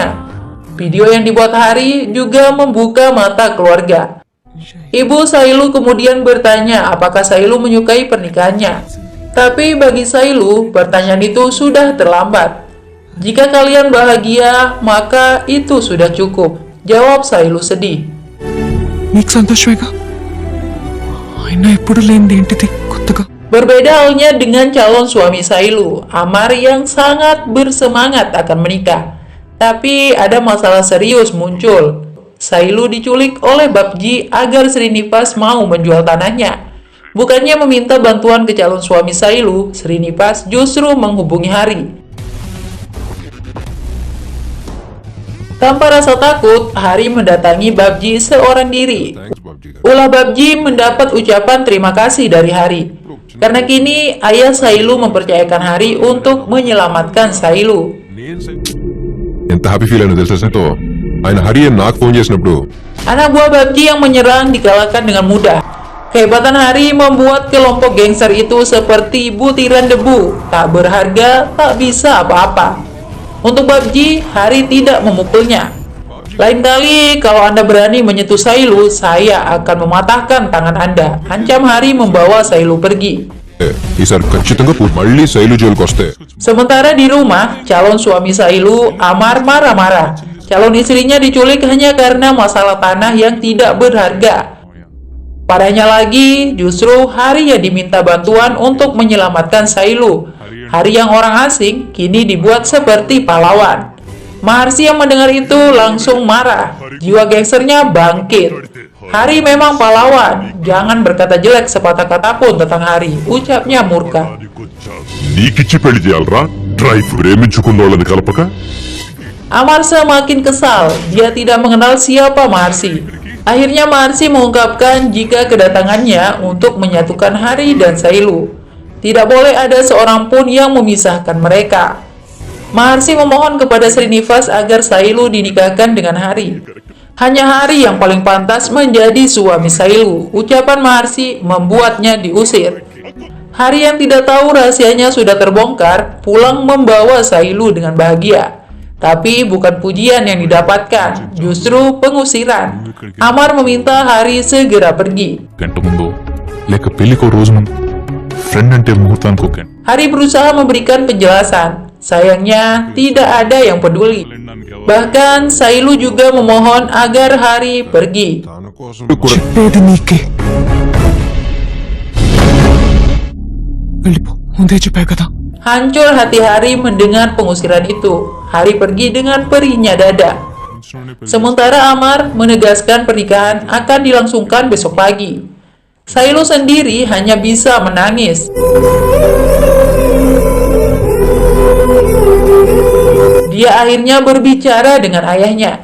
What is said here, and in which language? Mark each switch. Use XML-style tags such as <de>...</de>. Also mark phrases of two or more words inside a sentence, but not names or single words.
<id>Video yang dibuat Hari juga membuka mata keluarga. Ibu Sailu kemudian bertanya apakah Sailu menyukai pernikahannya. Tapi bagi Sailu, pertanyaan itu sudah terlambat. Jika kalian bahagia, maka itu sudah cukup, jawab Sailu sedih.</id> <te>నీకు సంతోషమేగా ఆయన ఎప్పుడు లేనిది ఏంటిది కొత్తగా</te> <id>Berbeda halnya dengan calon suami Sailu, Amar yang sangat bersemangat akan menikah. Tapi ada masalah serius muncul. Sailu diculik oleh Babji agar Srinivas mau menjual tanahnya. Bukannya meminta bantuan ke calon suami Sailu, Srinivas justru menghubungi Hari. Tanpa rasa takut, Hari mendatangi Babji seorang diri. Ulah Babji mendapat ucapan terima kasih dari Hari. Karena kini ayah Sailu mempercayakan Hari untuk menyelamatkan Sailu.</id> <te>ఎంత</te> <en>happy feel</en> <te>అయినా తెలుసా సంతో ఆయన హరి అని నాకు ఫోన్ చేసినప్పుడు</te> <id>Anak buah Babji yang menyerang dikalahkan dengan mudah. Kehebatan Hari membuat kelompok gangster itu seperti butiran debu, tak berharga, tak bisa apa-apa. Untuk Babji, Hari tidak memukulnya. Lain kali kalau Anda berani menyentuh Sailu, saya akan mematahkan tangan Anda. Ancam Hari membawa Sailu pergi.</id> <te>ఈసారి ఖచ్చితంగా మళ్ళీ శైలు జోలికి వస్తే</te> <id>Sementara di rumah, calon suami Sailu, Amar, marah-marah. Calon istrinya diculik hanya karena masalah tanah yang tidak berharga. Parahnya lagi, justru Hari yang diminta bantuan untuk menyelamatkan Sailu. Hari yang orang asing kini dibuat seperti pahlawan. Maharsi yang mendengar itu langsung marah. Jiwa gangsternya bangkit. Hari memang pahlawan. Jangan berkata jelek sepatah kata pun tentang Hari, ucapnya murka.</id> <te>నీకిచ్చి పెళ్లి చేయాలరా డ్రైవ్ ప్రేమించుకున్నోళ్ళని కలపక</te> <id>Amar semakin kesal. Dia tidak mengenal siapa Maharsi. Akhirnya Maharsi mengungkapkan jika kedatangannya untuk menyatukan Hari dan Sailu. Tidak boleh ada seorang pun yang memisahkan mereka. Maharsi memohon kepada Srinivas agar Sailu dinikahkan dengan Hari. Hanya Hari yang paling pantas menjadi suami Sailu. Ucapan Maharsi membuatnya diusir. Hari yang tidak tahu rahasianya sudah terbongkar, pulang membawa Sailu dengan bahagia. Tapi bukan pujian yang didapatkan, justru pengusiran. Amar meminta Hari segera pergi.</id> <te>గంట ముందు లేక పెళ్లికో రోజు ముందు ఫ్రెండ్ అంటే ముహూర్తానికి ఒక గంట</te> <id>Hari berusaha memberikan penjelasan. Sayangnya, tidak ada yang peduli. Bahkan Sailu juga memohon agar Hari pergi.</id> <te>తన కోసం చెప్పేది నీకే వెళ్ళిపో ముందే చెప్పా కదా</te> <id>Hancur hati Hari mendengar pengusiran itu. Hari pergi dengan perihnya dada. Sementara Amar menegaskan pernikahan akan dilangsungkan besok pagi. Sailu sendiri hanya bisa menangis. Dia akhirnya berbicara dengan ayahnya.</id>